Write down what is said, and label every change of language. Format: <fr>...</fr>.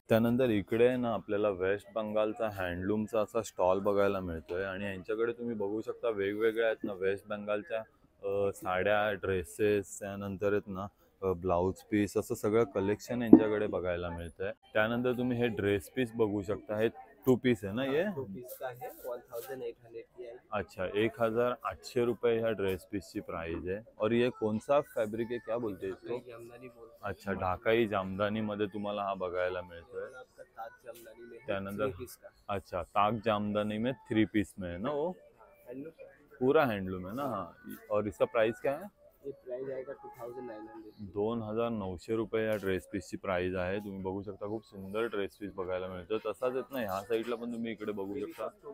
<mr>त्यानंतर इकडे आहे ना आपल्याला वेस्ट बंगालचा हँडलूमचा असा स्टॉल बघायला मिळतोय. आणि यांच्याकडे तुम्ही बघू शकता वेगवेगळ्या आहेत ना वेस्ट बंगालच्या साड्या, ड्रेसेस, त्यानंतर आहेत ना ब्लाऊज पीस, असं सगळं कलेक्शन यांच्याकडे बघायला मिळतंय. त्यानंतर तुम्ही हे ड्रेस पीस बघू शकता.</mr> <hi>हे 2 पीस है ना ये? 2 पीस का है 1800 की है. अच्छा 1800 रुपये ह्या ड्रेस पीस की प्राइस है. और ये कौन सा फैब्रिक है, क्या बोलते हैं इसको? जामदानी बोलते</hi> <mr>अच्छा ढाकाई जामदानी मध्ये तुम्हाला हा बघायला मिळतोय.</mr> <hi>हैं. आपका ताज जामदानी में है,</hi> <mr>त्यानंतर</mr> <hi>3 पीस का. अच्छा ताग जामदानी में 3 पीस में है ना वो, हैंडलूम पूरा हैंडलूम है ना. हाँ और इसका प्राइस क्या है? ये प्राइस आएगा 2900.</hi> <mr>2900 रुपये या ड्रेस पीसची प्राइस आहे. तुम्ही बघू शकता खूप सुंदर ड्रेस पीस बघायला मिळतं. तसाच येत ना ह्या साईडला पण तुम्ही इकडे बघू शकता.</mr>